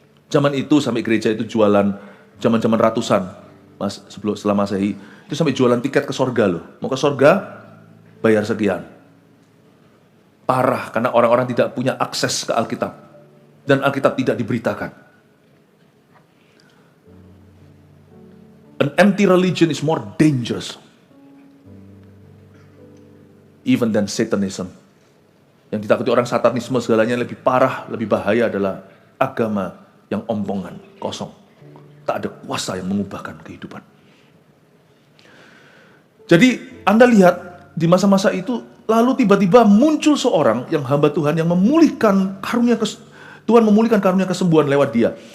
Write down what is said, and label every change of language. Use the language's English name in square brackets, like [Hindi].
[Indonesian] Zaman itu sampai gereja itu jualan, zaman-zaman ratusan, setelah Masehi, itu sampai jualan tiket ke sorga loh. Mau ke sorga, bayar sekian. Parah, karena orang-orang tidak punya akses ke Alkitab. Dan Alkitab tidak diberitakan. [English] An empty religion is more dangerous even than Satanism. [Indonesian] Yang ditakuti orang satanisme segalanya lebih parah, lebih bahaya adalah agama yang omongan, kosong. Tak ada kuasa yang mengubahkan kehidupan. Jadi Anda lihat di masa-masa itu, lalu tiba-tiba muncul seorang yang hamba Tuhan yang memulihkan karunia Tuhan memulihkan karunia kesembuhan lewat dia.